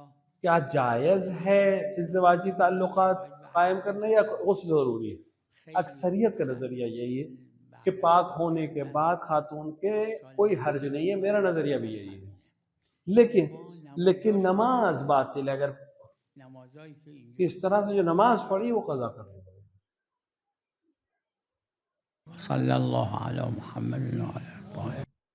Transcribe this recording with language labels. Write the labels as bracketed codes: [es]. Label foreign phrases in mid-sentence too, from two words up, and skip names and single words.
[ur] کیا جائز ہے ازدواجی تعلقات قائم کرنا یا غسل ضروری ہے؟ اکثریت کا نظریہ یہی ہے کہ پاک ہونے کے بعد خاتون کے کوئی حرج نہیں ہے، میرا نظریہ بھی یہی ہے، لیکن نماز باطل ہے، اگر [fa] نمازایی که اینجا [ur] کس طرح سے جو نماز پڑھی وہ قضا کرنی پڑے. [ar] صلی اللہ علی محمد و علی